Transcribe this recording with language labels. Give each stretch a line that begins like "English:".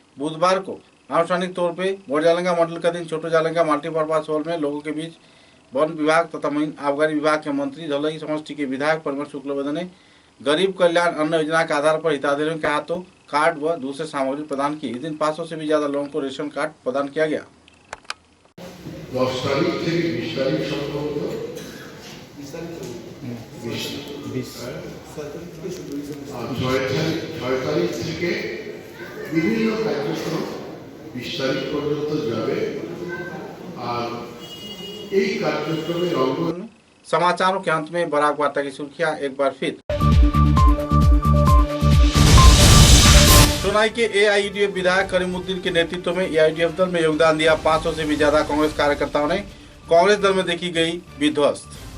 Hindi: बुधवार को आनुষ্ঠাनिक तौर पे बोरजालंगा मंडल का दिन छोटो जालंगा मल्टीपर्पज हॉल में लोगों के बीच वन विभाग तथा आबकारी विभाग के मंत्री धौलई समष्टि के विधायक परिमल शुक्लवैद्य ने गरीब कल्याण अन्न योजना के आधार पर हितग्राहियों के हाथों कार्ड व दूसरे सामग्री प्रदान की। इस दिन 500 से भी ज्यादा लोगों को रेशन कार्ड प्रदान किया गया।
Bangla: 10 তারিখ থেকে 20 তারিখ সম্ভবত 6 তারিখ থেকে বিভিন্ন কার্যক্রম 20 তারিখ পর্যন্ত যাবে আর এই কার্যক্রমের অঙ্গ।
Hindi: समाचारों के अंत में बराक वार्ता की सुर्खियां एक बार फिर। सोनाई के एआईयूडीएफ विधायक करीमुद्दीन के नेतृत्व में एआईयूडीएफ दल में योगदान दिया 500 से भी ज्यादा कांग्रेस कार्यकर्ताओं ने। कांग्रेस दल में देखी गई विध्वस्त।